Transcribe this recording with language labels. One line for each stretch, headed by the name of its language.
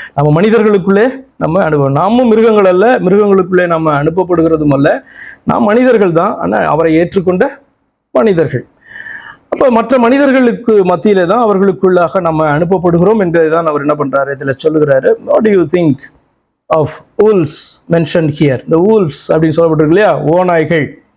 Tamil: நம்ம மனிதர்களுக்குள்ளே நம்ம அனுபவம். நாமும் மிருகங்கள் அல்ல, மிருகங்களுக்குள்ளே நம்ம அனுப்பப்படுகிறதும் அல்ல. நாம் மனிதர்கள் தான், ஆனால் அவரை ஏற்றுக்கொண்ட மனிதர்கள். அப்போ மற்ற மனிதர்களுக்கு மத்தியிலே தான் அவர்களுக்குள்ளாக நம்ம அனுப்பப்படுகிறோம் என்பதை தான் அவர் என்ன பண்றாரு இதில் சொல்லுகிறாரு.
English: What do you think of wolves mentioned here.
Tamil: The wolves அப்படின்னு சொல்லப்பட்டிருக்கு இல்லையா, ஓநாய்கள்.